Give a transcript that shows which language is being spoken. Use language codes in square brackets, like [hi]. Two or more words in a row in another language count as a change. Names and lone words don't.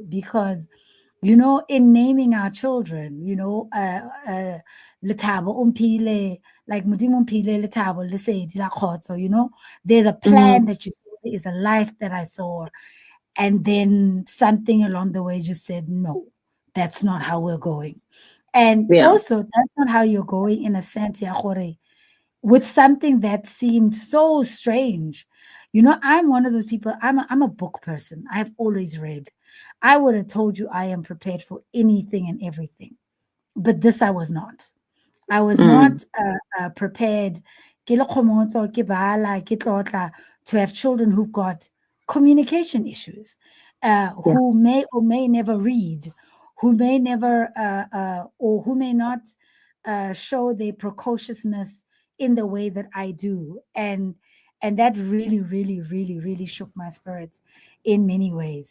[en] Because in naming our children, Letabo Umpile, like Mudimu Umpile, Letabo, Lesedi, La Khotso, there's a mm, plan that you saw, there is a life that I saw. And then something along the way just said, no, that's not how we're going. And yeah. also, that's not how you're going in a sense, [tn] ya gore, [en] with something that seemed so strange. I'm one of those people, I'm a book person. I've always read. I would have told you I am prepared for anything and everything, but this I was not. I was Mm, not prepared [tn] ke le kgomotso, ke bala, ke tlotla, [en] to have children who've got communication issues, yeah. who may or may never read, who may never, or who may not show their precociousness in the way that I do. And that really, really, really, really shook my spirits in many ways.